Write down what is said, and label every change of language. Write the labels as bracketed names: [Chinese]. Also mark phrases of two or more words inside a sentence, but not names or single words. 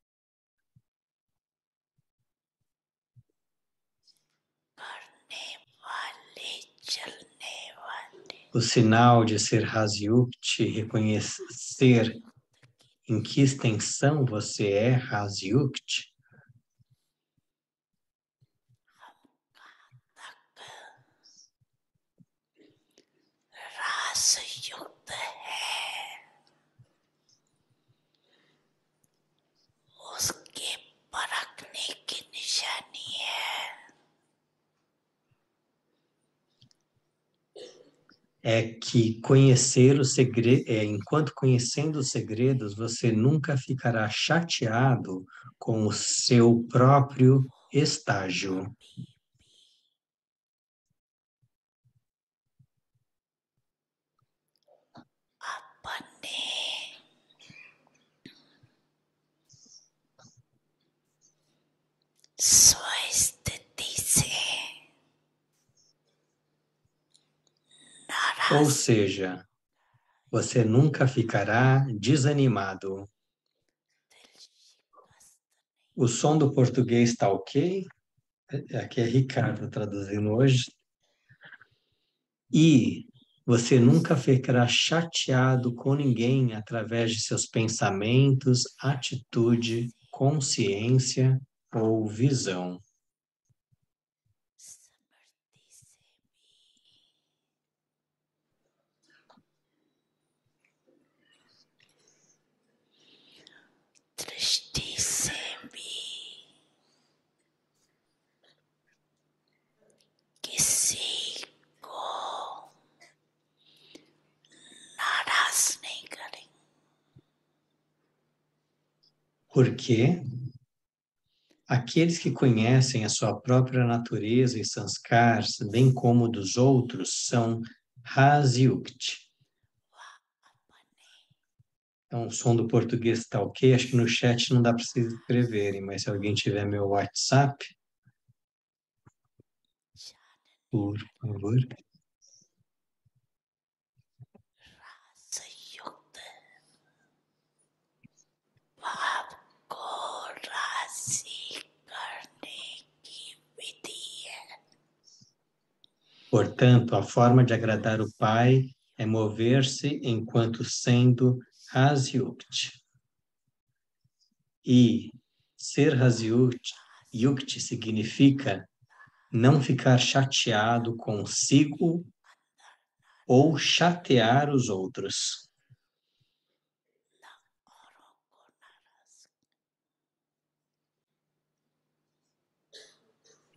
[Portuguese] O sinal de ser Rasyukti, reconhecer em que extensão você é Rasyukti, [Hindi] रासयुक्त है उसके परखने की निशानी है [Portuguese] é que conhecer o segredo, enquanto conhecendo os segredos, você nunca ficará chateado com o seu próprio estágio. [Hindi] अपने स्वस्थिति से [Portuguese] Ou [Hindi] नाराज [Portuguese] seja, você nunca ficará desanimado. O som do português está ok? Aqui é Ricardo traduzindo hoje. E você nunca ficará chateado com ninguém através de seus pensamentos, atitude, consciência ou visão. [Hindi] स्मृति से दृष्टि से भी किसी को नाराज नहीं करेंगे [Portuguese] Porque aqueles que conhecem a sua própria natureza e sanskars, bem como dos outros, são Rasyukti. Então, o som do português está ok. Acho que no chat não dá para vocês escreverem, mas se alguém tiver meu WhatsApp, por favor. [Hindi] संयुक्त भाव को राशि करने की विधि है [Portuguese] Portanto, a forma de agradar o Pai é mover-se enquanto sendo Rasyukti. E ser Rasyukti Yukti significa não ficar chateado consigo ou chatear os outros. [Hindi] औरों को नाराज